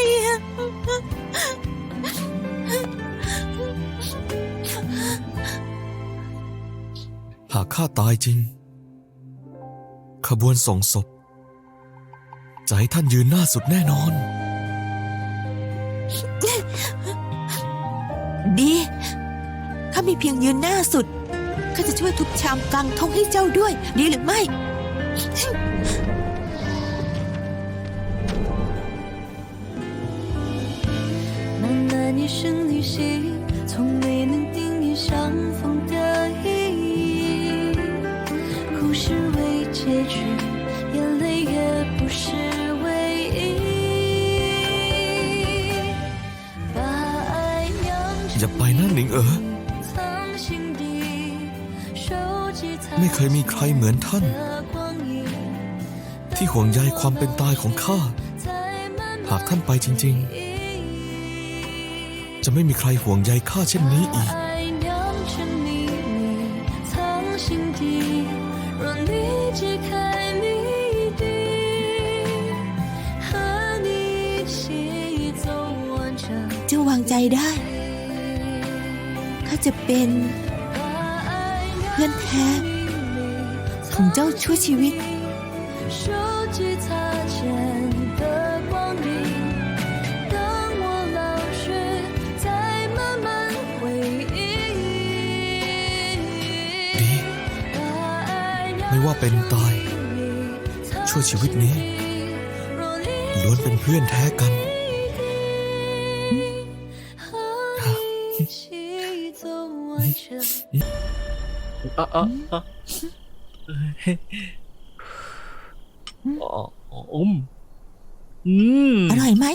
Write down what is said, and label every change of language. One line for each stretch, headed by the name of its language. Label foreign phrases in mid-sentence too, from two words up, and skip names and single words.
Thai: หากข้าตายจริง ขบวนส่งศพจะให้ท่านยืนหน้าสุดแน่นอน ดีข้ามีเพียงยืนหน้าสุดข้าจะช่วยทุบชามกลางทงให้เจ้าด้วย ดีหรือไม่
Chinese: 漫漫一生旅行，从没能定义相逢的意义。故事未结局，眼泪也不是唯一。把爱酿
Thai: อย่าไปนะหนิงเอ๋อ
Chinese: 藏心底，收集它
Thai: ไม่เคยมีใครเหมือนท่าน
Chinese: 的光阴。
Thai: ที่ห่วงใยความเป็นตายของข้า
Chinese: 在漫
Thai: หากท่านไปจริง ๆ จะไม่มีใครห่วงใยข้าเช่นนี้อีก
Chinese: 爱酿成秘密，藏心底。若你解开谜底，和你一起走完整。
Thai: เจ้าวางใจได้ ข้าจะเป็น
Chinese: 把爱
Thai: เพื่อนแท้ของเจ้าชั่วชีวิต
Chinese: 收集擦肩的光阴。当我老去，再慢慢回忆。
Thai: ดี ไม่ว่าเป็นตาย ชั่วชีวิตนี้ล้วนเป็นเพื่อนแท้กัน อร่อยไหม